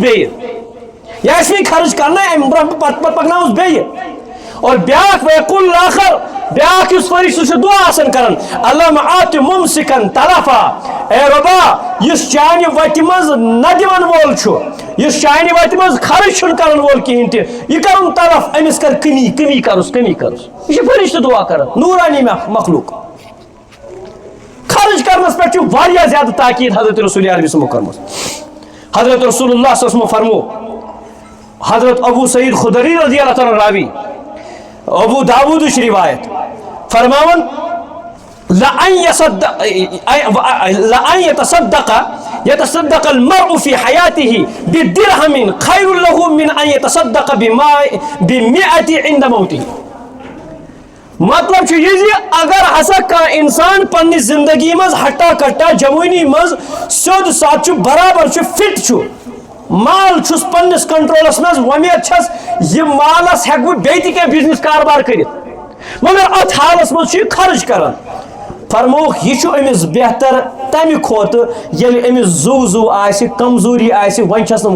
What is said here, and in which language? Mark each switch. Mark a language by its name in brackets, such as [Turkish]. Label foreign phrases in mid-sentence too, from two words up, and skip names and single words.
[Kashmiri] بیٚیہِ یہ آسہِ مےٚ خرچ کرنا امہِ برونٛہہ پتہٕ پکناوُس بیٚیہِ اور بیاکھ ویقول آخر بیاکھ یُس فرشتہٕ چھُ دعا آسان کران [Arabic] اللہم آتِ ممسکن طرفا [Kashmiri] اے ربا یُس چانہِ وتہِ منٛز نہ دِوان وول چھُ یُس چانہِ وتہِ منٛز خرچ چھُنہٕ کرن وول کہیٖنۍ تہِ یہِ کرُن طرف أمِس کر کمی کرُس یہِ چھُ فرشتہٕ دعا کران نورانی مخلوق خرچ کرنس پٮ۪ٹھ چھُ واریاہ زیادٕ تاکیٖد حضرت رسول عربی [Arabic] صلی اللہ علیہ وسلم [Kashmiri] حضرت رسول اللہ [Arabic] صلی اللہ علیہ وسلم [Kashmiri] فرمو حضرت ابو سعید خدری رضی اللہ تعالیٰ راوی ابو داودٕچ روایت فرماون [Arabic] لأن يتصدق المرء في حياته بدرهم خير له من أن يتصدق ب100 عند موته [Kashmiri] مطلب چھُ یہِ زِ اگر ہسا کانٛہہ اِنسان پننہِ زندگی منٛز ہٹا کٹا جوٲنی منٛز سیوٚد سادٕ چھُ برابر چھُ فٹ چھُ مال چھُس پننس کنٹرولس منٛز وۄمید چھس یہِ مالس ہٮ۪کہٕ بہٕ بیٚیہِ تہِ کینٛہہ بِزنس کاربار کٔرِتھ مگر اتھ حالس منٛز چھُ یہِ خرچ کران فرمووُکھ یہِ چھُ أمِس بہتر تمہِ کھۄتہٕ ییٚلہِ أمِس زُو آسہِ کمزوری آسہِ وۄنۍ چھس نہٕ